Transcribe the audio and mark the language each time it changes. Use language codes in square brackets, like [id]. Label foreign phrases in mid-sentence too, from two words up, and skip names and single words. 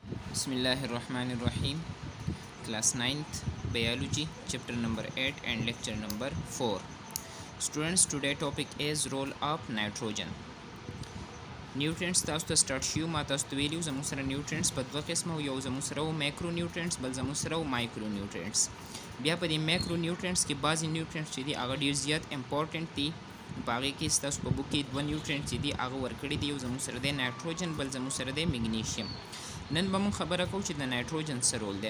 [ar] بسم الله الرحمن الرحيم. [en] Class 9th Biology, chapter number 8 and lecture number 4. Students, today topic is role of nitrogen. [ps] Nutrients تاسو ته start شیو. ما تاسو ته ویلیو زموږ سره nutrients په دوه قسمه یو زموږ سره [en] micro nutrients [ps] بل زموږ سره [en] micro nutrients. [ps] بیا په دې [en] micro nutrients [ps] کې بعضی نیوټرینټس چې دي هغه ډیر زیات امپورټنٹ دي. په هغې کې ستاسو په بوک کې دوه نیوټرینټس چې دي هغه ورکړي دي. یو زموږ سره دی نایټروجن بل زموږ سره دی میګنیشیم. نن به مونږ خبره کوو چې د نایټروجن څه رول دی.